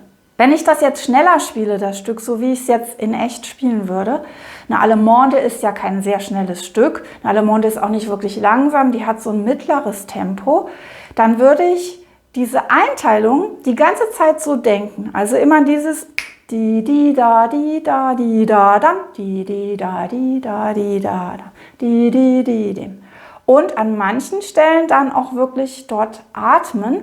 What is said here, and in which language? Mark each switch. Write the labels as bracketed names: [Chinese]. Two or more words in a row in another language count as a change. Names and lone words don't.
[German] Wenn ich das jetzt schneller spiele, das Stück, so wie ich es jetzt in echt spielen würde, eine Allemande ist ja kein sehr schnelles Stück, eine Allemande ist auch nicht wirklich langsam, die hat so ein mittleres Tempo, dann würde ich diese Einteilung die ganze Zeit so denken. Also immer dieses di da di da di da dam, di da di da di da da, di dem. Und an manchen Stellen dann auch wirklich dort atmen.